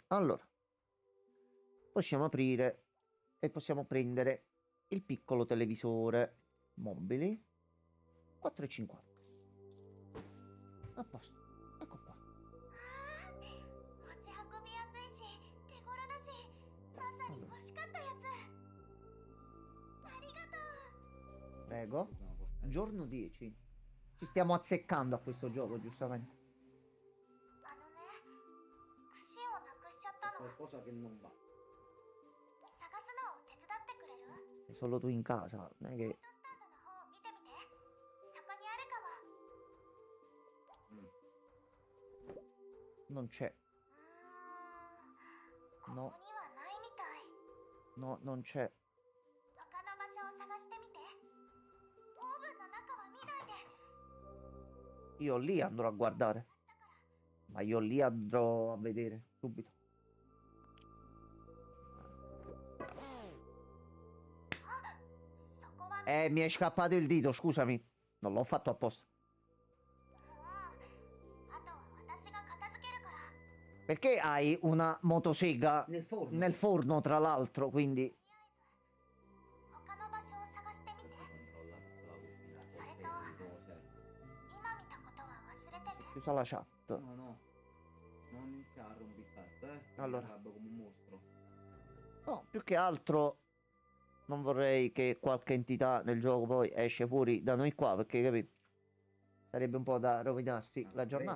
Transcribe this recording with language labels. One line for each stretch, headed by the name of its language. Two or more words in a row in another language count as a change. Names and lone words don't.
Italian: Allora, possiamo aprire e possiamo prendere il piccolo televisore mobili 4,50. A posto, ecco qua.
Japanese: しかったやつ。ありがとう。
Italian: Prego. No, porca Giorno 10. Ci stiamo azzeccando a questo gioco, giustamente.
Japanese: あのね、串をなくしちゃったの。
Italian: Qualcosa che non va.
Japanese: 探すのを手伝ってくれる？
Italian: Sei solo tu in casa, non è
Japanese: ライ
Italian: che...
Japanese: トスタンドの方を見てみて。そこにあるかも。
Italian: Non c'è.
Japanese: ここにはないみたい。
Italian: No, non c'è.
Japanese: 他の場所を探してみて。オーブンの中は見ないで。
Italian: Io lì andrò a guardare. Ma io lì andrò a vedere subito.
Japanese: そこは。
Italian: Mi è scappato il dito, scusami. Non l'ho fatto apposta.
Japanese: あとは私が片付けるから。
Italian: Perché hai una motosega Nel forno. nel forno, tra l'altro, quindi...
Japanese: 他の場所を探してみて。
Italian: Controlla tutta la cucina. Solito. Coltelli, cose.
Japanese: 今見たことは忘れてね。
Italian: Chiusa la chat. No, no. Non iniziare a rompicazzo, Allora. Mi arrabbio come un mostro. No, più che altro non vorrei che qualche entità del gioco poi esce fuori da noi qua, perché capito? Sarebbe un po' da rovinarsi Ah, la giornata.